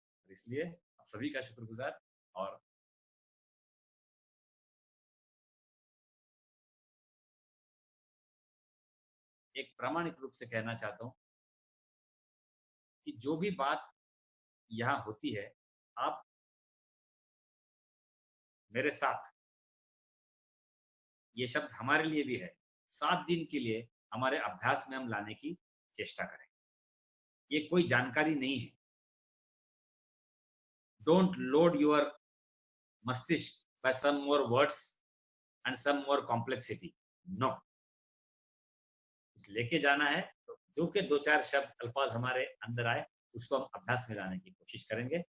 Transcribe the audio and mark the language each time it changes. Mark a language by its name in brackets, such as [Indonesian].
[Hindi] इसलिए आप सभी का शुक्रगुजार, और एक प्रामाणिक रूप से कहना चाहता हूँ कि जो भी बात यहाँ होती है, आप मेरे साथ, ये शब्द हमारे लिए भी है, 7 दिन के लिए हमारे अभ्यास में हम लाने की चेष्टा करें। ये कोई जानकारी नहीं है। [English] Don't load your मस्तिष्क by some more words and some more complexity. [Hindi] No, कुछ लेके जाना है तो जो के 2-4 शब्द अल्फाज हमारे अंदर आए, उसको हम अभ्यास में लाने की कोशिश करेंगे।